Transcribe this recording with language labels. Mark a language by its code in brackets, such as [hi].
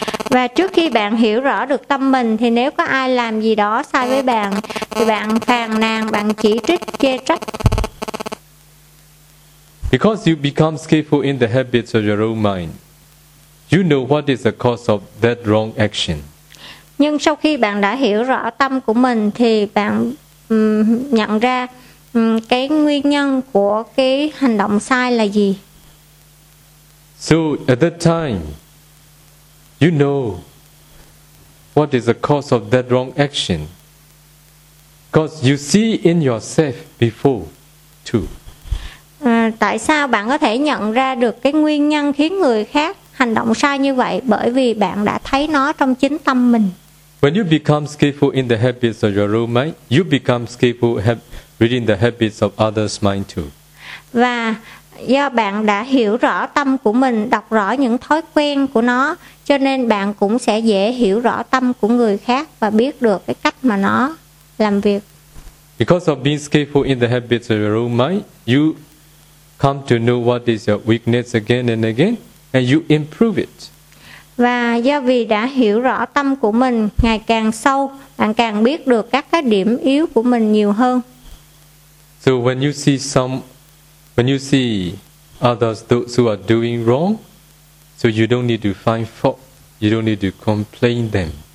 [vi] Và trước khi bạn hiểu rõ được tâm mình, thì nếu có ai làm gì đó sai với bạn, thì bạn phàn nàn, bạn chỉ trích, chê trách. [en] Because you become skillful in the habits of your own mind, you know what is the cause of that wrong action. [vi] Nhưng sau khi bạn đã hiểu rõ tâm của mình, thì bạn nhận ra cái nguyên nhân của cái hành động sai là gì. [en] So at that time, you know what is the cause of that wrong action, because you see in yourself before too. [vi] Tại sao bạn có thể nhận ra được cái nguyên nhân khiến người khác hành động sai như vậy? Bởi vì bạn đã thấy nó trong chính tâm mình. [en] When you become skillful in the habits of your own mind, you become skillful reading the habits of others' mind too. [vi] Và do bạn đã hiểu rõ tâm của mình, đọc rõ những thói quen của nó, cho nên bạn cũng sẽ dễ hiểu rõ tâm của người khác và biết được cái cách mà nó làm việc. [en] Because of being skillful in the habits of your own mind, you come to know what is your weakness again and again, and you improve it. [vi] Và do vì đã hiểu rõ tâm của mình ngày càng sâu, bạn càng biết được các cái điểm yếu của mình nhiều hơn. [en] So when you see others, those who are doing wrong, so you don't need to find fault, you don't need to complain them.